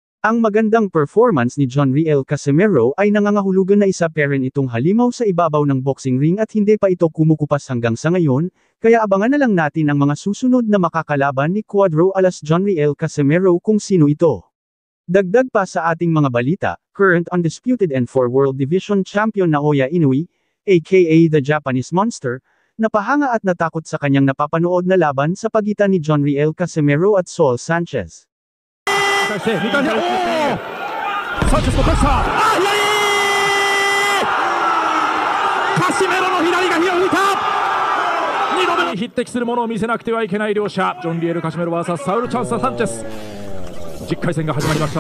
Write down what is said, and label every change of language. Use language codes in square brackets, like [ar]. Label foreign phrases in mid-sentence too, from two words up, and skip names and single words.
[tl] Ang magandang performance ni John Riel Casimero ay nangangahulugan na isa pa rin itong halimaw sa ibabaw ng boxing ring at hindi pa ito kumukupas hanggang sa ngayon, kaya abangan na lang natin ang mga susunod na makakalaban ni Cuadro alas John Riel Casimero kung sino ito. Dagdag pa sa ating mga balita, [en] current undisputed N4 World Division Champion Naoya Inoue, aka the Japanese Monster, [tl] napahanga at natakot sa kanyang napapanood na laban sa pagitan ni John Riel Casimero at Saul Sanchez. [ja] サンチェスのパスタ、カシメロの左が火を吹いた。2度目に匹敵するものを見せなくてはいけない両者、ジョン・リエル・カシメロ vs サウル・チャンス・サンチェス。10回戦が始まりました。